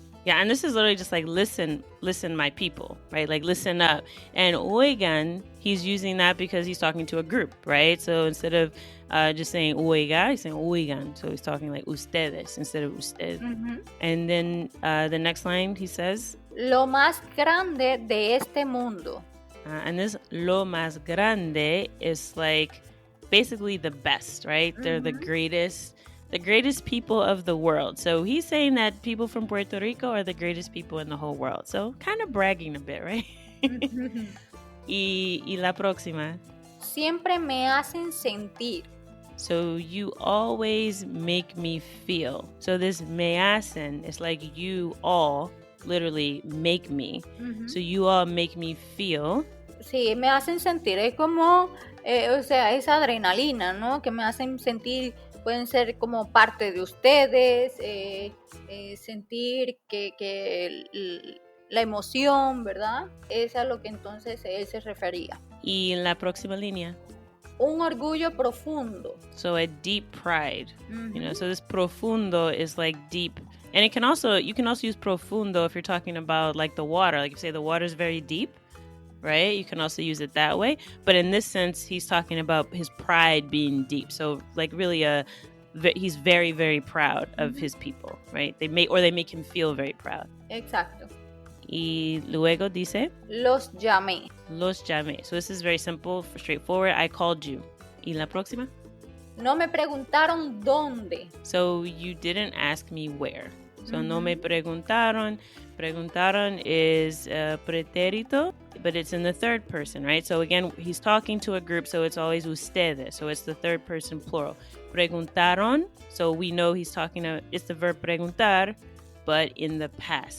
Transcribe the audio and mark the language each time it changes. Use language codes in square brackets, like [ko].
[en] Yeah, and this is literally just like listen, my people, right? Like listen up. And oigan, he's using that because he's talking to a group, right? So instead of just saying oiga, he's saying oigan. So he's talking like ustedes instead of usted. And then the next line he says, [es] lo más grande de este mundo. [en] And this [es] lo más grande [en] is like basically the best, right? They're the greatest people of the world. So he's saying that people from Puerto Rico are the greatest people in the whole world. So kind of bragging a bit, right? [es] y la próxima. Siempre me hacen sentir. [en] So you always make me feel. So this [es] me hacen [en] is like you all literally make me. So you all make me feel. [es] Sí, me hacen sentir. Es como, o sea, esa adrenalina, ¿no? Que me hacen sentir, pueden ser como parte de ustedes, sentir que la emoción, ¿verdad? Es a lo que entonces él se refería. Y la próxima línea. Un orgullo profundo. [en] So a deep pride, you know, so this profundo is like deep. And you can also use profundo if you're talking about like the water, like you say the water is very deep, right? You can also use it that way. But in this sense, he's talking about his pride being deep. So like really he's very, very proud of his people, right? They make him feel very proud. [es] Exacto. Y luego dice, los llamé. Los llamé. [en] So this is very simple, straightforward. I called you. [es] Y la próxima? No me preguntaron dónde. [en] So you didn't ask me where. So [es] no me preguntaron. [en] Preguntaron is pretérito, but it's in the third person, right? So again, he's talking to a group, so it's always ustedes. So it's the third person plural. Preguntaron, so we know he's talking to, it's the verb preguntar, but in the past.